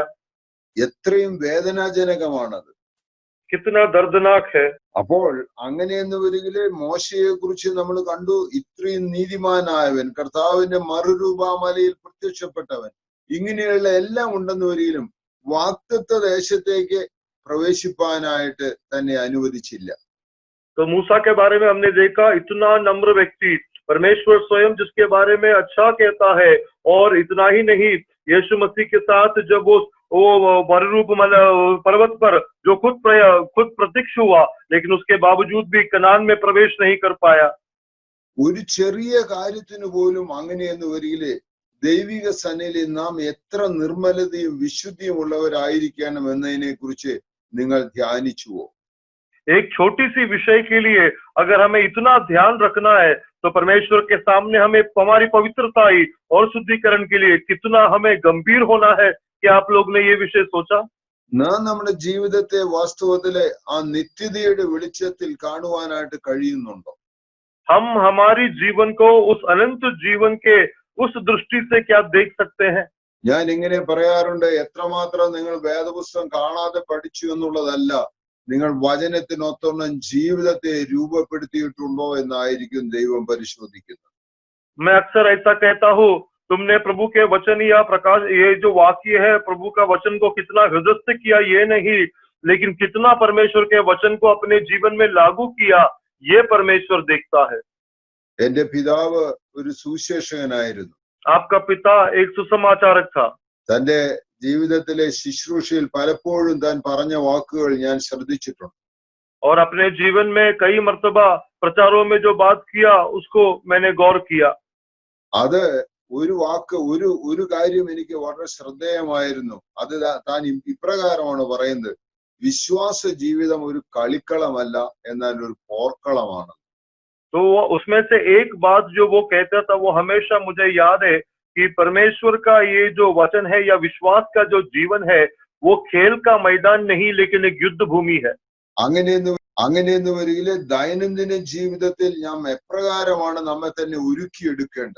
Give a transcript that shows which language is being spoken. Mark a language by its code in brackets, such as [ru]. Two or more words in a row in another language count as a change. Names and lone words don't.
[ml] എത്രയും വേദനാജനകമാണത്. [hi] कितना दर्दनाक है। [ml] അപ്പോൾ അങ്ങനെയെന്ന് വരികില് മോശയെ കുറിച്ച് നമ്മൾ കണ്ടു, ഇത്രയും നീതിമാനായവൻ, കർത്താവിന്റെ മറുരൂപാമലയിൽ പ്രത്യക്ഷപ്പെട്ടവൻ, ഇങ്ങനെയുള്ള എല്ലാം ഉണ്ടെന്ന് വരികിലും വാഗ്ദത്ത ദേശത്തേക്ക് പ്രവേശിപ്പാനായിട്ട് തന്നെ അനുവദിച്ചില്ല. [hi] तो मूसा के बारे में हमने देखा, इतना नम्र व्यक्ति, परमेश्वर स्वयं जिसके बारे में अच्छा कहता है, और इतना ही नहीं, यीशु मसीह के साथ जब वो मरुरूप पर्वत पर जो खुद प्रत्यक्ष हुआ, लेकिन उसके बावजूद भी कनान में प्रवेश नहीं कर पाया। [ml] ഒരു ചെറിയ കാര്യത്തിന് പോലും അങ്ങനെയെന്ന് വരികില് ദൈവിക സന്നിധിയിൽ നാം എത്ര നിർമ്മലതയും വിശുദ്ധിയും ഉള്ളവരായിരിക്കണം എന്നതിനെ കുറിച്ച് നിങ്ങൾ ധ്യാനിച്ചുവോ? [hi] एक छोटी सी विषय के लिए अगर हमें इतना ध्यान रखना है तो परमेश्वर के सामने हमें हमारी पवित्रता और शुद्धिकरण के लिए कितना हमें गंभीर होना है। क्या आप लोग ने ये विषय सोचा? [ml] നാം നമ്മുടെ ജീവിതത്തെ വാസ്തവത്തിലെ ആ നിത്യതയുടെ വെളിച്ചത്തിൽ കാണുവാനായിട്ട് കഴിയുന്നുണ്ടോ? [hi] हम हमारी जीवन को उस अनंत जीवन के उस दृष्टि से क्या देख सकते हैं? [ml] ഞാൻ ഇങ്ങനെ പറയാറുണ്ട്, എത്രമാത്രം നിങ്ങൾ വേദപുസ്തകം കാണാതെ പഠിച്ചു എന്നുള്ളതല്ല, നിങ്ങൾ വചനത്തിനൊത്തവണ്ണം ജീവിതത്തെ രൂപപ്പെടുത്തിയിട്ടുണ്ടോ എന്നായിരിക്കും ദൈവം പരിശോധിക്കുന്നത്. [hi] मैं अक्सर ऐसा कहता हूँ, तुमने प्रभु के वचन या प्रकाश, ये जो वाक्य है, प्रभु का वचन को कितना हृदयस्थ किया ये नहीं, लेकिन कितना परमेश्वर के वचन को अपने जीवन में लागू किया, ये परमेश्वर देखता है। [ml] എന്റെ പിതാവ് ഒരു സുവിശേഷകനായിരുന്നു. [hi] आपका पिता एक सुसमाचारक था। [ml] തന്റെ ജീവിതത്തിലെ ശുശ്രൂഷയിൽ പലപ്പോഴും താൻ പറഞ്ഞ വാക്കുകൾ ഞാൻ ശ്രദ്ധിച്ചിട്ടുണ്ട്. [hi] और अपने जीवन में कई मर्तबा प्रचारों में जो बात किया उसको मैंने गौर किया। [ml] അത് ഒരു വാക്ക്, ഒരു കാര്യം എനിക്ക് വളരെ ശ്രദ്ധേയമായിരുന്നു. അത് താൻ ഇപ്രകാരമാണ് പറയുന്നത്, വിശ്വാസ ജീവിതം ഒരു കളിക്കളമല്ല, എന്നാൽ ഒരു പോർക്കളമാണ്. [hi] तो उसमें से एक बात जो वो कहता था, वो हमेशा मुझे याद है कि परमेश्वर का ये जो वचन है या विश्वास का जो जीवन है, वो खेल का मैदान नहीं, लेकिन एक युद्ध भूमि है। [ml] അങ്ങനെയെന്ന് വരികില് ദൈനംദിന ജീവിതത്തിൽ നാം എപ്രകാരമാണ് നമ്മെ തന്നെ ഒരുക്കിയെടുക്കേണ്ടത്?